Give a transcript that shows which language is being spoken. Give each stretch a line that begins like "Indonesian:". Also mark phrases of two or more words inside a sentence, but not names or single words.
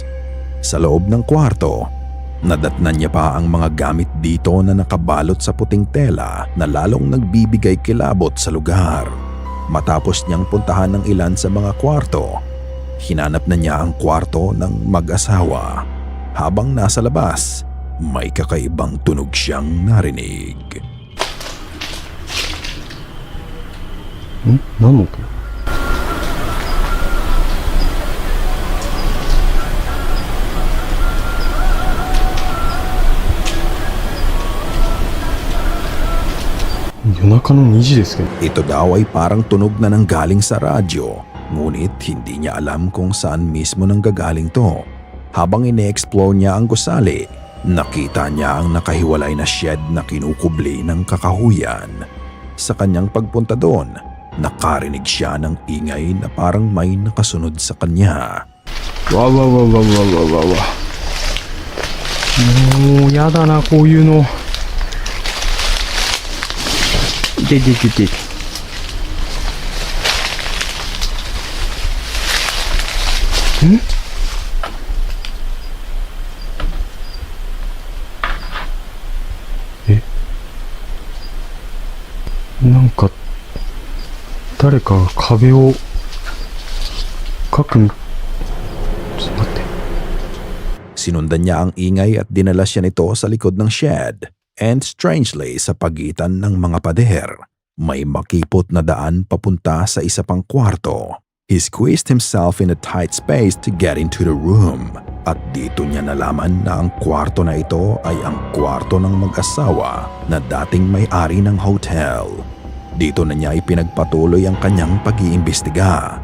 Filipino: Sa loob ng kwarto, nadatnan niya pa ang mga gamit dito na nakabalot sa puting tela na lalong nagbibigay kilabot sa lugar. Matapos niyang puntahan ng ilan sa mga kwarto, hinanap na niya ang kwarto ng mag-asawa. Habang nasa labas, may kakaibang tunog siyang narinig.
Japanese: 何の音？夜中の2時ですけど。
Filipino: Ito daw ay parang tunog na nanggaling sa radyo, ngunit hindi niya alam kung saan mismo nanggagaling to. Habang ine-explore niya ang gusali, nakita niya ang nakahiwalay na shed na kinukubli ng kakahuyan. Sa kanyang pagpunta doon, nakarinig siya ng ingay na parang may nakasunod sa kanya.
Japanese: わわわわわわわわ。もうやだなこういうの。で。なんか誰かが壁をかくみ。ちょっと待って。
Filipino: Sinundan niya ang ingay at dinala siya nito sa likod ng shed.
English: And strangely,
Filipino: sa pagitan ng mga pader, may makipot na daan papunta sa isa pang kwarto.
English: He squeezed himself in a tight space to get into the room.
Filipino: At dito niya nalaman na ang kwarto na ito ay ang kwarto ng mag-asawa na dating may-ari ng hotel. Dito na niya ipinagpatuloy ang kanyang pag-iimbestiga.